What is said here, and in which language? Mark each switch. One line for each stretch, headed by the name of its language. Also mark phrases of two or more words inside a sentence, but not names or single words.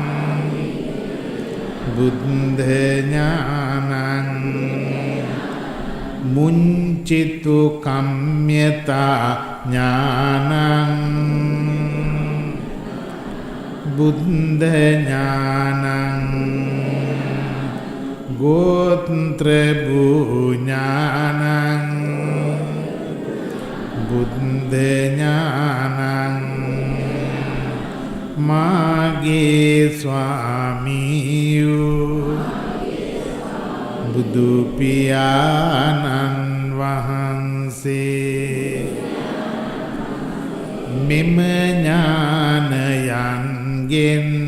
Pali: බුද්ධ ඥානං මුංචිතු කම්ම්‍යතා ඥානං බුද්ධ ඥානං ගෝත්‍ර ඥානං බුද්ධ ඥානං
Sinhala: මාගේ ස්වාමියෝ බුදු පියාණන් වහන්සේ මෙම ඥානයන්ගෙන්